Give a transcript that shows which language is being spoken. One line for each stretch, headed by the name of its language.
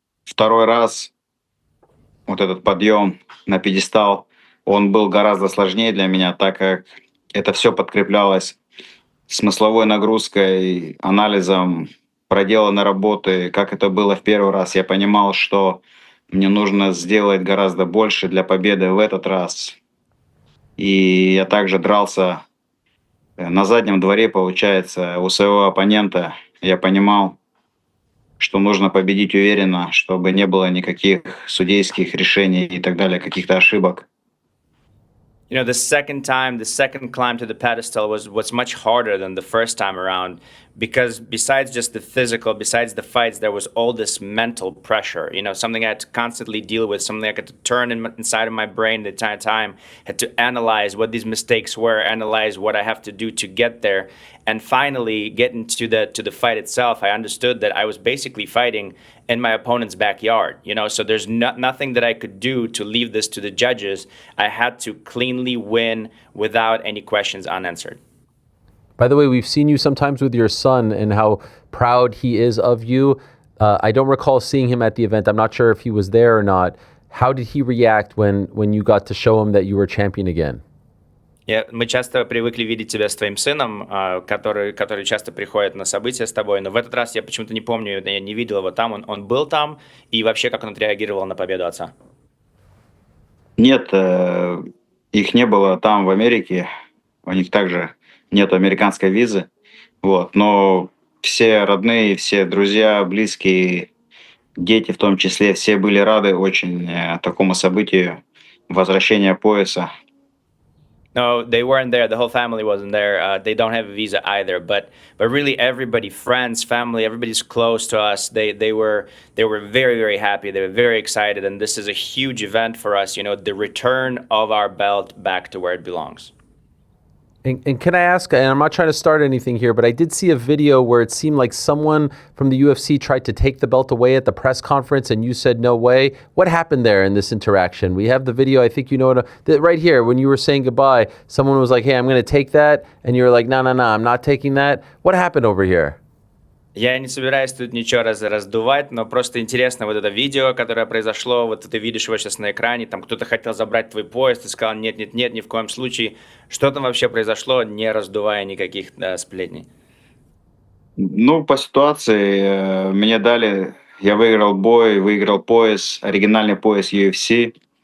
Russian: Второй раз вот этот подъем на пьедестал, он был гораздо сложнее для меня, так как это все подкреплялось смысловой нагрузкой, анализом проделанной работы, как это было в первый раз. Я понимал, что мне нужно сделать гораздо больше для победы в этот раз. И я также дрался на заднем дворе, получается, у своего оппонента. Я понимал, что нужно победить уверенно, чтобы не было никаких судейских решений и так далее, каких-то ошибок.
English: You know, the second climb to the pedestal was much harder than the first time around, because besides just the physical, besides the fights, there was all this mental pressure, you know, something I had to constantly deal with, something I had to turn inside of my brain the entire time, had to analyze what these mistakes were, analyze what I have to do to get there. And finally, getting to the fight itself, I understood that I was basically fighting in my opponent's backyard, you know, so there's nothing that I could do to leave this to the judges. I had to cleanly win without any questions unanswered. By the way, we've seen you sometimes with your son and how proud he is of you. I don't recall seeing him at the event. I'm not sure if he was there or not. How did he react when you got to show him that you were champion again?
Russian: Мы часто привыкли видеть тебя с твоим сыном, который часто приходит на события с тобой, но в этот раз я почему-то не помню, я не видел его там, он был там, и вообще как он отреагировал на победу отца? Нет, их не было там в Америке, у них также нет американской визы, вот, но все родные, все друзья, близкие, дети в том числе, все были рады очень такому событию, возвращения пояса.
English: No, they weren't there. The whole family wasn't there. They don't have a visa either. But really, everybody, friends, family, everybody's close to us. They were very, very happy. They were very excited, and this is a huge event for us. You know, the return of our belt back to where it belongs. And can I ask, and I'm not trying to start anything here, but I did see a video where it seemed like someone from the UFC tried to take the belt away at the press conference and you said no way. What happened there in this interaction? We have the video, I think you know it, right here, when you were saying goodbye, someone was like, hey, I'm going to take that, and you were like, no, I'm not taking that. What happened over here?
Russian: Я не собираюсь тут ничего раздувать, но просто интересно вот это видео, которое произошло, вот ты видишь его сейчас на экране, там кто-то хотел забрать твой пояс, ты сказал нет, ни в коем случае. Что там вообще произошло, не раздувая никаких сплетней? Ну, по ситуации мне дали, я выиграл бой, выиграл пояс, оригинальный пояс UFC.